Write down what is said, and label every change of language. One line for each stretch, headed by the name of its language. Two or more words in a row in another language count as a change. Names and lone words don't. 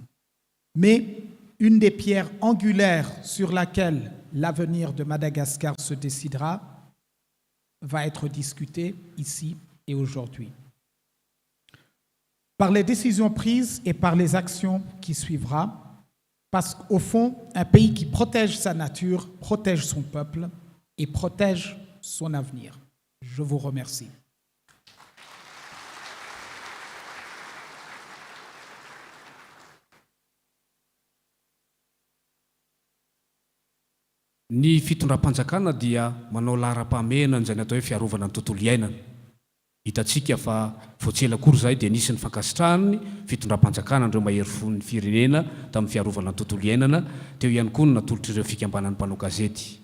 French: Mais une des pierres angulaires sur laquelle l'avenir de Madagascar se décidera va être discutée ici et aujourd'hui. par les décisions prises et par les actions qui suivra, parce qu'au fond, un pays qui protège sa nature, protège son peuple et protège son avenir. Je vous remercie.
Malagasy: Ny fitondram-panjakana dia manao lara-pahamehana izay natao hoe fiarovana ny tontolo iainana. Hitantsika fa voatsela kory zay dia nisy ny fankasitrahany fitondram-panjakana andreo mahery fon'ny firenena tamin'ny fiarovana ny tontolo iainana, teo ihany koa ny natolotra ireo fikambanan'ny mpanao gazety.